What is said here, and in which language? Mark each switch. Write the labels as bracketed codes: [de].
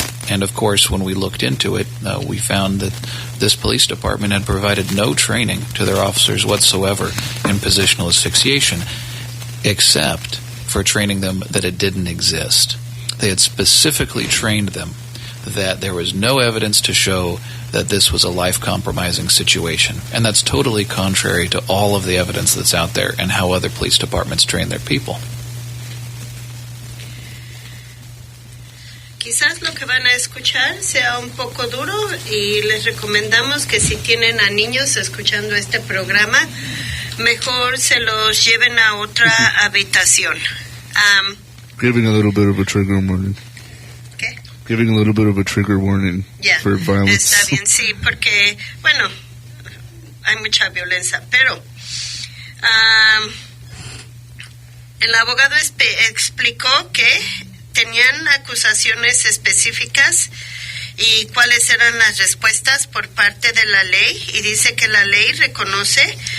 [en] And of course, when we looked into it, we found that this police department had provided no training to their officers whatsoever in positional asphyxiation, except for training them that it didn't exist. They had specifically trained them that there was no evidence to show that this was a life-compromising situation. And that's totally contrary to all of the evidence that's out there and how other police departments train their people. [es] Quizás lo que van a escuchar sea un poco duro y les recomendamos que si tienen a niños escuchando este programa, mejor se los lleven a otra habitación. [en] Giving a little bit of a trigger warning. [es] ¿Qué? [en] Giving a little bit of a trigger warning for violence. [es] Está bien, sí, porque, bueno, hay mucha violencia, pero el abogado explicó que tenían acusaciones específicas y cuáles eran las respuestas por parte de la ley, y dice que la ley reconoce